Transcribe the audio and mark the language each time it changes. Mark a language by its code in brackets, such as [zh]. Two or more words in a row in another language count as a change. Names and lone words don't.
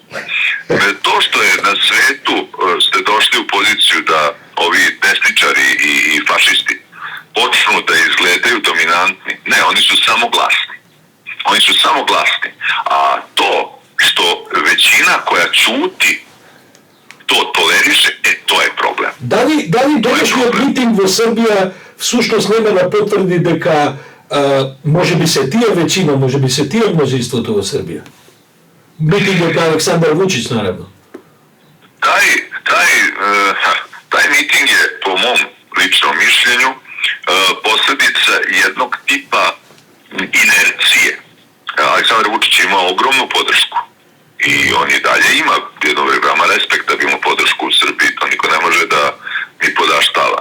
[sr] To što je na svetu ste došli u poziciju da ovi desničari i fašisti počnu da izgledaju dominantni. Ne, oni su samo glasni. Oni su samo glasni. A to što većina koja ćuti to toleriše, to je problem. Da li današnji miting [mk] во Србија всушност нема да потврди дека може би се тие веćина, може би се тие мнозинството во Србија? Митингот на Александар Вучич, наравно. [sr] Taj miting je, po mom ličnom mišljenju, posljedica jednog tipa inercije. Aleksandar Vučić ima ogromnu podršku i on i dalje ima jedno veoma respektabilnu podršku u Srbiji, to niko ne može da mi podaštava.